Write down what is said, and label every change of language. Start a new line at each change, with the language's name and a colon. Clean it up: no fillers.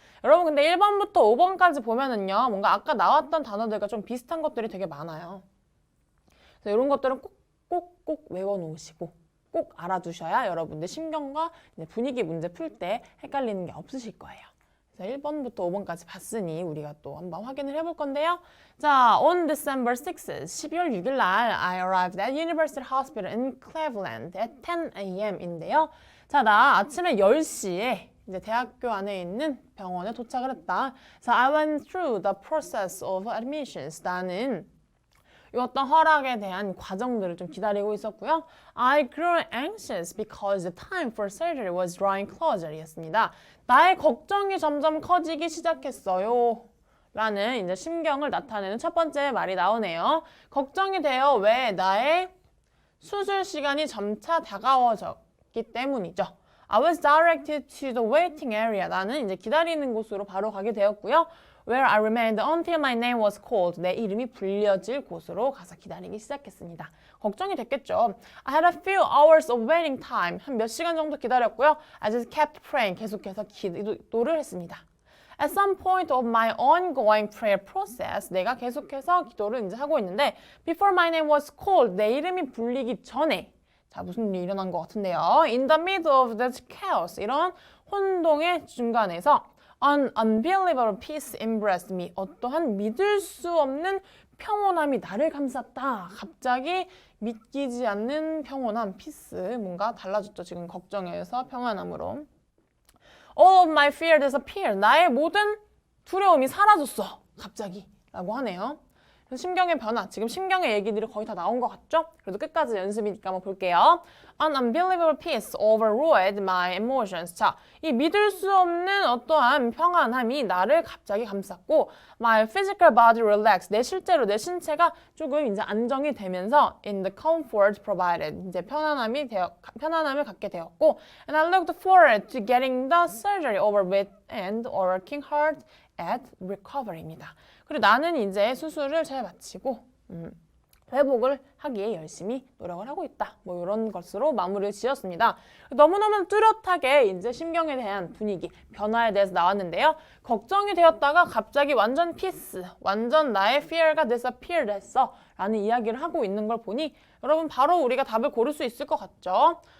Korean: 여러분 근데 1번부터 5번까지 보면은요, 뭔가 아까 나왔던 단어들과 좀 비슷한 것들이 되게 많아요. 그래서 이런 것들은 꼭 외워놓으시고 꼭 알아두셔야 여러분들 심경과 분위기 문제 풀 때 헷갈리는 게 없으실 거예요. 그래서 1번부터 5번까지 봤으니 우리가 또 한번 확인을 해볼 건데요.
English: 자, on December 6th, 12월 6일 날 I arrived at University Hospital in Cleveland at 10 a.m.인데요.
Korean: 자, 나 아침에 10시에 이제 대학교 안에 있는 병원에 도착을 했다.
English: So I went through the process of admissions.
Korean: 나는 이 어떤 허락에 대한 과정들을 좀 기다리고 있었고요.
English: I grew anxious because the time for surgery was drawing closer 였습니다.
Korean: 나의 걱정이 점점 커지기 시작했어요. 라는 이제 심경을 나타내는 첫 번째 말이 나오네요. 걱정이 돼요. 왜? 나의 수술 시간이 점차 다가워졌기 때문이죠.
English: I was directed to the waiting area.
Korean: 나는 이제 기다리는 곳으로 바로 가게 되었고요.
English: Where I remained until my name was called.
Korean: 내 이름이 불려질 곳으로 가서 기다리기 시작했습니다. 걱정이 됐겠죠.
English: I had a few hours of waiting time.
Korean: 한 몇 시간 정도 기다렸고요.
English: I just kept praying.
Korean: 계속해서 기도를 했습니다.
English: At some point of my ongoing prayer process,
Korean: 내가 계속해서 기도를 이제 하고 있는데
English: before my name was called,
Korean: 내 이름이 불리기 전에 자, 무슨 일이 일어난 것 같은데요.
English: In the middle of the chaos,
Korean: 이런 혼동의 중간에서
English: An unbelievable peace embraced me.
Korean: 어떠한 믿을 수 없는 평온함이 나를 감쌌다. 갑자기 믿기지 않는 평온함, peace. 뭔가 달라졌죠. 지금 걱정에서 평안함으로.
English: All of my fear disappeared.
Korean: 나의 모든 두려움이 사라졌어. 갑자기. 라고 하네요. 그래서 심경의 변화, 지금 심경의 얘기들이 거의 다 나온 것 같죠? 그래도 끝까지 연습이니까 한번 볼게요.
English: An unbelievable peace overrode my emotions.
Korean: 자, 이 믿을 수 없는 어떠한 평안함이 나를 갑자기 감쌌고
English: my physical body relaxed.
Korean: 내 신체가 조금 이제 안정이 되면서
English: in the comfort provided.
Korean: 이제 편안함을 갖게 되었고
English: and I looked forward to getting the surgery over with and working hard at recovery입니다.
Korean: 그리고 나는 이제 수술을 잘 마치고 회복을 하기에 열심히 노력을 하고 있다. 뭐 이런 것으로 마무리를 지었습니다. 너무너무 뚜렷하게 이제 심경에 대한 분위기, 변화에 대해서 나왔는데요. 걱정이 되었다가 갑자기 완전 피스, 완전 나의 fear가 disappear 됐어 라는 이야기를 하고 있는 걸 보니 여러분 바로 우리가 답을 고를 수 있을 것 같죠?